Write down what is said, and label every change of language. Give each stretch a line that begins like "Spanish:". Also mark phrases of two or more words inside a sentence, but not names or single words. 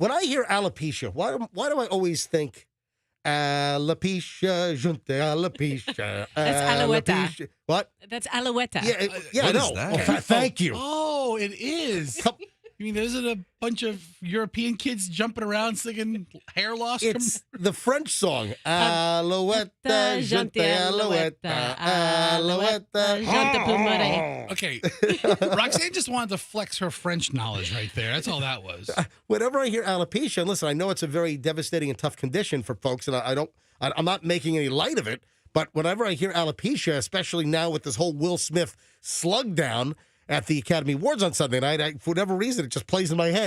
English: when I hear alopecia, why do I always think alopecia, junte alopecia? That's alouette. alopecia. What? That's Alouette. Yeah, I what is know. that? Oh, thank you. Oh, it is. You mean there's a bunch of European kids jumping around singing hair loss? It's the French song.
French: Alouette, junte alouette, alouette. Jante Pommeret.
English: Okay, Roxanne just wanted to flex her French knowledge right there. That's all that was. Whenever I hear alopecia, and listen, I know it's a very devastating and tough condition for folks, and I'm not making any light of it, but whenever I hear alopecia, especially now with this whole Will Smith slug down at the Academy Awards on Sunday night, for whatever reason, it just plays in my head.